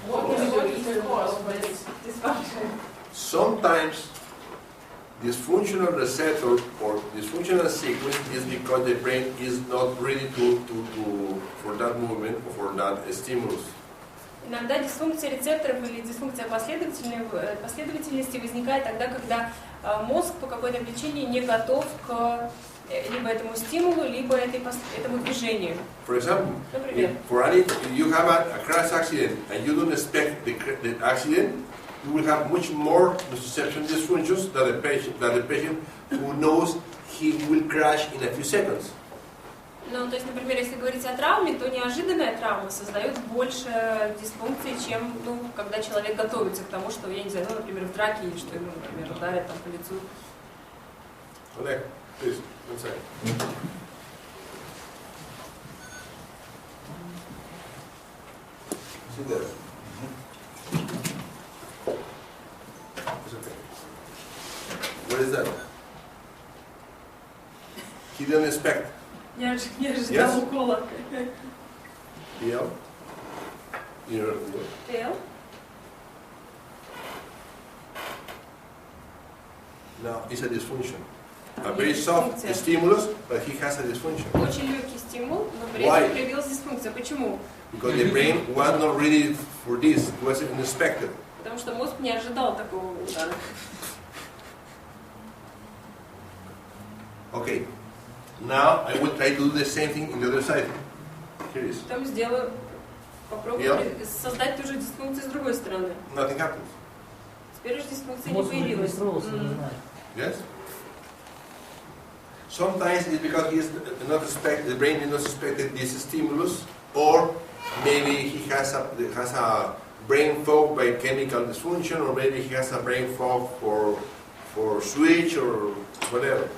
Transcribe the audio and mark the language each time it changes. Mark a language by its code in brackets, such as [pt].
[en] Walking pause, but it's dysfunction. Sometimes dysfunctional receptor or dysfunctional sequence is because the brain is not ready for that movement or for that stimulus. [ru] Иногда дисфункция рецепторов или дисфункция последовательности возникает тогда, когда мозг по какой-то причине не готов к либо этому стимулу, либо этому движению. [en] For example, [ru] Например, [en] if you have a crash accident and you don't expect the accident, you will have much more nociception dysfunctions than the patient who knows he will crash in a few seconds. [ru] ну, то есть, например, если говорить о травме, то неожиданная травма создает больше дисфункций, чем, ну, когда человек готовится к тому, что, я не знаю, ну, например, в драке, или что ему, например, ударят там по лицу. [en] Oleg, please, one second. Sit there. It's okay. What is that? He didn't expect. [ru] Не ожидал укола. [en] Deal. Tail. Now, it's a dysfunction. A very soft stimulus, but he has a dysfunction. [ru] Очень легкий стимул, но при этом проявилась дисфункция. Почему? [en] Because the brain was not ready for this, it wasn't expected. [ru] Потому что мозг не ожидал такого удара. [en] Okay. Now I will try to do the same thing in the other side. Here it is. [ru] Потом сделаю, попробую создать ту же дисфункцию с другой стороны. [en] Nothing happens. [ru] Теперь уже дисфункция не появилась. [en] Yes? Sometimes it's because the brain is not expected this stimulus, or maybe he has a brain fog by chemical dysfunction, or maybe he has a brain fog for switch or whatever.